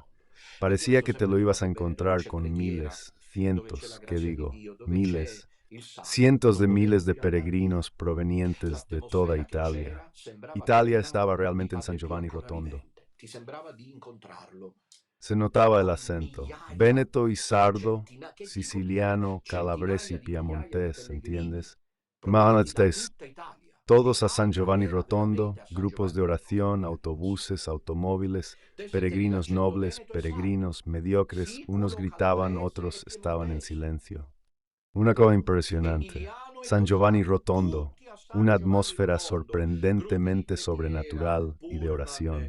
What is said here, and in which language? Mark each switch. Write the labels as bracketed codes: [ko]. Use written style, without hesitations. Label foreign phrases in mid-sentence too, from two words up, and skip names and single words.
[es] Parecía que te lo ibas a encontrar con miles, cientos, ¿qué digo? Miles, cientos de miles de peregrinos provenientes de toda Italia. Italia estaba realmente en San Giovanni Rotondo. Se notaba el acento. Véneto y sardo, siciliano, calabrese y piamontés, ¿entiendes? Manastes, todos a San Giovanni Rotondo, grupos de oración, autobuses, automóviles, peregrinos nobles, peregrinos mediocres, unos gritaban, otros estaban en silencio. Una cosa impresionante. San Giovanni Rotondo, una atmósfera sorprendentemente sobrenatural y de oración.